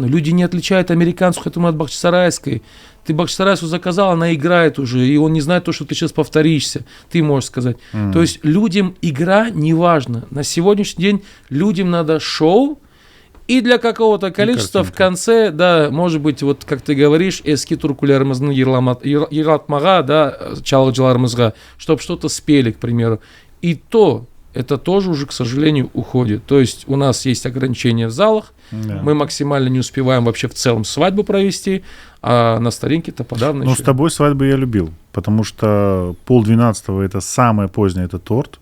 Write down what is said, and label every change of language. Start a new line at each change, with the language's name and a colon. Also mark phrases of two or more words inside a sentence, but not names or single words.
Russian: Люди не отличают американскую от бахчисарайской. Ты бахчисарайскую заказал, она играет уже, и он не знает то, что ты сейчас повторишься. Ты можешь сказать. То есть людям игра не важна. На сегодняшний день людям надо шоу, и для какого-то количества в конце, да, может быть, вот как ты говоришь,
Crimean Tatar: эски туркулярымыздың ератмаға, да, чалғыларымызға,
Russian: чтобы что-то спели, к примеру. И то, это тоже уже, к сожалению, уходит. То есть у нас есть ограничения в залах, мы максимально не успеваем вообще в целом свадьбу провести, а на старинке-то подавно. Но с тобой свадьбу я любил, потому что 11:30 это самое позднее, это торт.